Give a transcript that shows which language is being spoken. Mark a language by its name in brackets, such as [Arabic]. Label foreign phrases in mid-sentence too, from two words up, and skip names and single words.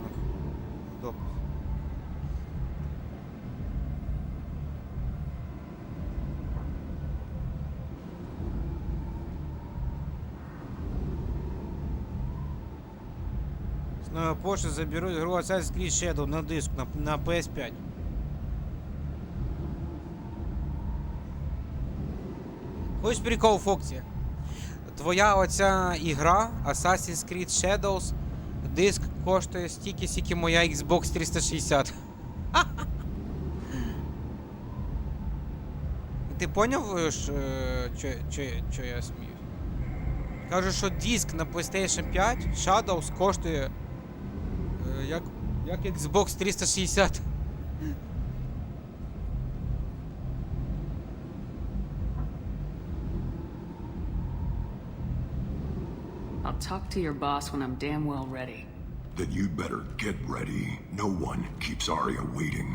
[Ukrainian] Допис. [Russian] С новой почты заберу игру Assassin's Creed Shadow на диск на PS5. [Ukrainian] Хочеш прикол, Фоксі? Твоя оця ігра Assassin's Creed Shadows диск коштує стільки, скільки моя Xbox 360. Ти поняв, що я смію? Кажу, що диск на PlayStation 5 Shadows коштує як Xbox 360. [English] I'll talk to your boss when I'm damn well ready. Then you'd better get ready. No one keeps Aria waiting.